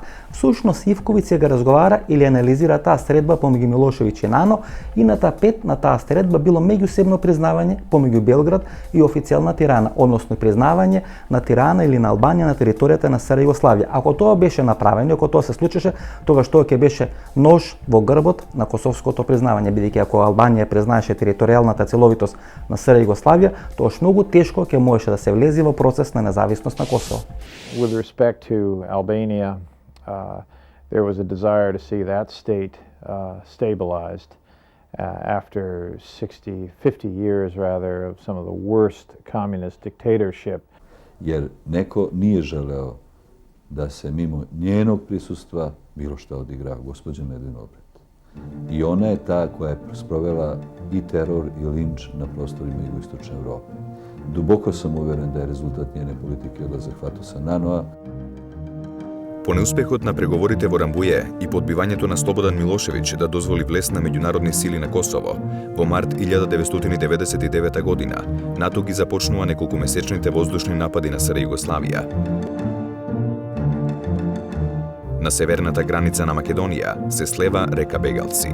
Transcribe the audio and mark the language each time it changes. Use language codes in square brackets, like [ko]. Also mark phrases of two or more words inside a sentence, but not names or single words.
[mk] Всушност Ивковиќ се га разговара или анализира таа средба помеѓу Милошевиќ и Нано и на тапет на таа средба било меѓусебно признавање помеѓу Белград и официјална Тирана, односно признавање на Тирана или на Албанија на територијата на СР Југославија. Ако тоа беше направено, ако тоа се случеше, тогаш тоа ќе беше нож во грбот на косовското признавање, бидејќи ако Албанија признаеше територијалната целовитост на СР Југославија, тоаш многу тешко ќе можеше да се влезе во процес на независност на Косово. [en] With respect to Albania, there was a desire to see that state stabilized after 50 years rather of some of the worst communist dictatorship. [sr] Jer neko nije želeo da se mimo njenog prisustva bilo šta odigra gospođa Medin Obret. I ona je ta koja je sprovela i teror i linč na prostorima jugoistočne Evrope. Duboko sam uveren da je rezultat njene politike odlazak Fatosa Nanoa. [mk] По неуспехот на преговорите во Рамбује и подбивањето на Слободан Милошевиќ да дозволи влез на меѓународни сили на Косово, во март 1999 година НАТО ги започнува неколкумесечните воздушни напади на СР Југославија. На северната граница на Македонија се слева река Бегалци.